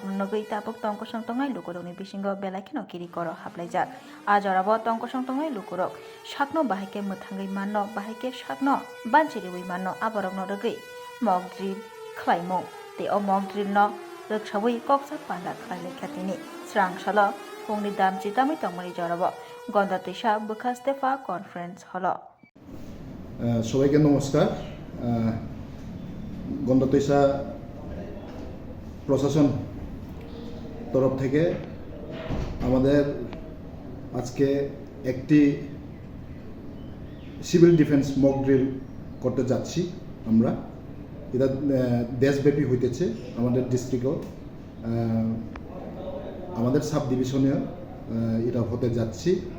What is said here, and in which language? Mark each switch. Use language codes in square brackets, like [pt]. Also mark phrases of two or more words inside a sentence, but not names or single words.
[trp] nogoi tapok tongko songtongai lukurokni bisingo belakino kiri koro haplaijak ajorabo tongko songtongai lukurok sakno bahike muthangai manno bahike sakno banchiriwi manno aborokno rogoi [en] mock drill [trp] khlaimung te o [en] mock drill [trp] no roksawi koksa panda khlaile khatini srang salo fungni damchi tami tongmani jorabo gondatisa bukastefa conference holo [bn] সবাইকে নমস্কার গন্ধতৈসা প্রশাসন তরফ থেকে আমাদের আজকে একটি [en] civil defence mock drill [bn] করতে যাচ্ছি আমরা এটা দেশব্যাপী হইতেছে আমাদের ডিস্ট্রিক্টও আমাদের [en] sub divisioneo [bn] এটা হতে যাচ্ছি